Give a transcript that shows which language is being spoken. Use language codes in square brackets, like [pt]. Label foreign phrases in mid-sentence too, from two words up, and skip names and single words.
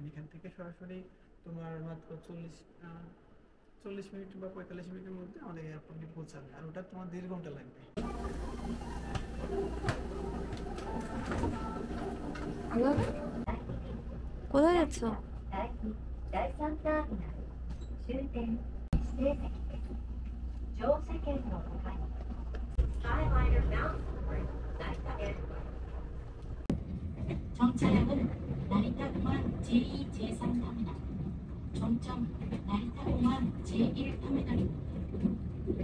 [bn] এখান থেকে সরাসরি তোমার মাত্র 40 মিনিট বা 45 মিনিটের মধ্যে আমাদের এয়ারপোর্টে পৌঁছাবে, আর ওটা তোমার 1.5 ঘন্টা লাগবে। কোথায় যাচ্ছ? [ko] 정차량은 나리타공항 제2, 제3터미널, 종점 나리타공항 제1터미널입니다.